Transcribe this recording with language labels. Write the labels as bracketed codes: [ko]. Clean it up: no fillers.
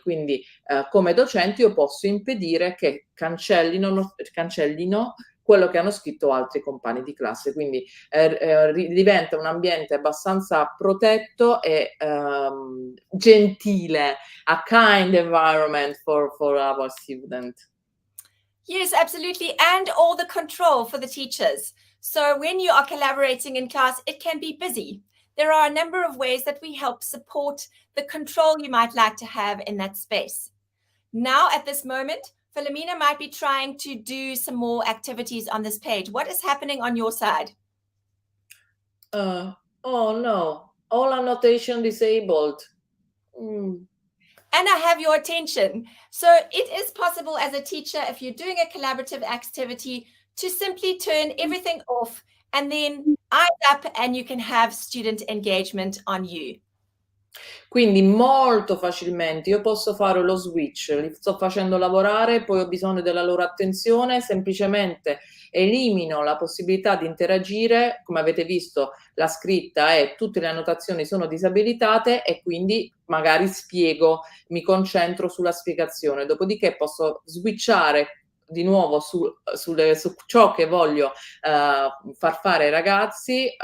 [it] Quindi come docente io posso impedire che cancellino quello che hanno scritto altri compagni di classe, quindi diventa un ambiente abbastanza protetto e gentile, [en] a kind environment for our students. Yes, absolutely. And all the control for the teachers. So when you are collaborating in class, it can be busy. There are a number of ways that we help support the control you might like to have in that space. Now, at this moment, Philomena might be trying to do some more activities on this page. What is happening on your side? Oh no, all annotation disabled. And I have your attention. So it is possible as a teacher, if you're doing a collaborative activity, to simply turn everything off and then eyes up and you can have student engagement on you. [it] Quindi molto facilmente io posso fare lo switch, li sto facendo lavorare, poi ho bisogno della loro attenzione, semplicemente elimino la possibilità di interagire, come avete visto la scritta e tutte le annotazioni sono disabilitate e quindi magari spiego, mi concentro sulla spiegazione, dopodiché posso switchare di nuovo su ciò che voglio far fare ai ragazzi.